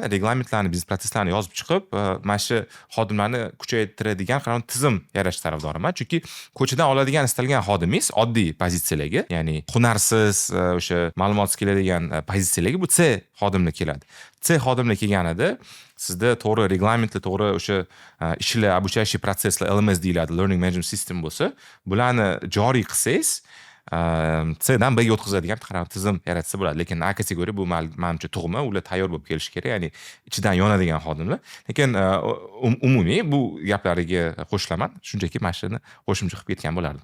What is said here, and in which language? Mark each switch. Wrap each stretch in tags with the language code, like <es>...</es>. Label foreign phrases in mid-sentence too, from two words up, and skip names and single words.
<uz>Reglamentlarni, biznes protseslarni yozib chiqib, mana shu xodimlarni kuchaytiradigan qanday tizim yaratish tarafdoriman. Chunki ko'chadan oladigan istalgan xodimingiz oddiy pozitsiyalarga, ya'ni hunarsiz, o'sha ma'lumotsiz keladigan pozitsiyalarga bu C xodimlar keladi. C xodimlar kelganida sizda to'g'ri reglamentlar, to'g'ri o'sha ishlar, обучающий protsesslar, LMS deyiladi,</uz> <en>learning management system</en> <uz>bo'lsa, bularni joriy qilsangiz, C dan B'ga o'tkazadigan tizim yaratsa bo'ladi. Lekin A kategoriya bu menimcha tug'ma, ular tayyor bo'lib kelishi kerak, ya'ni ichidan yonadigan xodimlar. Lekin umumiy bu gaplariga qo'shilaman, shunchaki mana shuni qo'shimcha qilib ketgan bo'lardim.</uz>